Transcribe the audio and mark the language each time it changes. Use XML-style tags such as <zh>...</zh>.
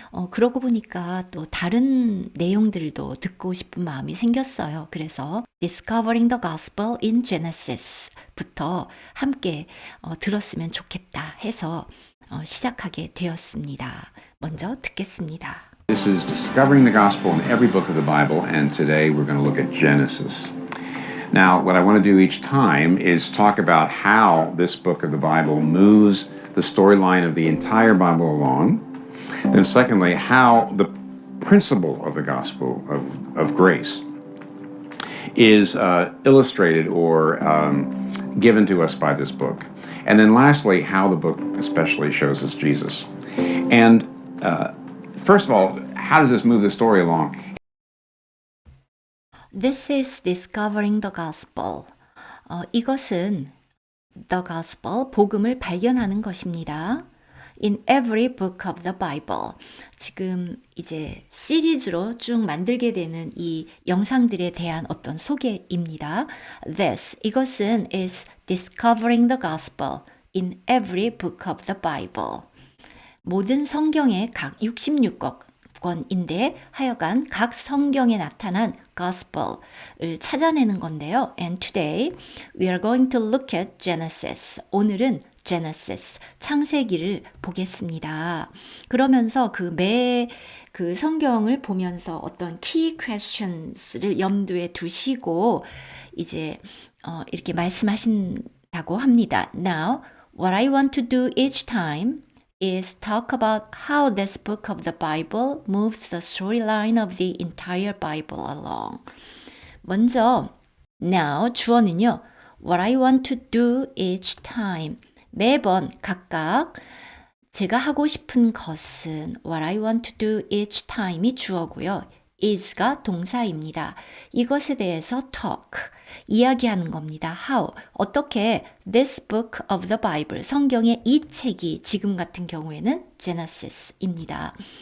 <ko>그러고 보니까 또 다른 내용들도 듣고 싶은 마음이 생겼어요. 그래서</ko> <en>Discovering the Gospel in Genesis</en> <ko>부터 함께 들었으면 좋겠다 해서 시작하게 되었습니다. 먼저 듣겠습니다.</ko> <en>This is Discovering the Gospel in every book of the Bible, and today we're going to look at Genesis. Now, what I want to do each time is talk about how this book of the Bible moves the storyline of the entire Bible along. Then secondly, how the principle of the gospel of grace is illustrated or given to us by this book. And then lastly, how the book especially shows us Jesus. And first of all, how does this move the story along? This is Discovering the Gospel.</en> <ko>이것은 The Gospel, 복음을 발견하는 것입니다.</ko> <en>In every book of the Bible.</en> <ko>지금 이제 시리즈로 쭉 만들게 되는 이 영상들에 대한 어떤 소개입니다.</ko> <en>This,</en> <ko>이것은</ko> <en>is discovering the gospel in every book of the Bible.</en> <ko>모든 성경의 각 66권인데 하여간 각 성경에 나타난 gospel을 찾아내는 건데요.</ko> <en>And today we are going to look at Genesis.</en> <ko>오늘은 Genesis, 창세기를 보겠습니다. 그러면서 그 성경을 보면서 어떤 key questions를 염두에 두시고 이제 이렇게 말씀하신다고 합니다.</ko> <en>Now, what I want to do each time is talk about how this book of the Bible moves the storyline of the entire Bible along.</en> <ko>먼저,</ko> <en>now,</en> <ko>주어는요,</ko> <en>what I want to do each time.</en> <ko>매번 각각 제가 하고 싶은 것은</ko> <en>what I want to do each time</en> <ko>이 주어고요. is가 동사입니다. 이것에 대해서 talk, 이야기하는 겁니다.</ko> <en>How,</en> <ko>어떻게</ko> <en>this book of the Bible,</en> <ko>성경의 이 책이 지금 같은 경우에는 Genesis입니다.</ko>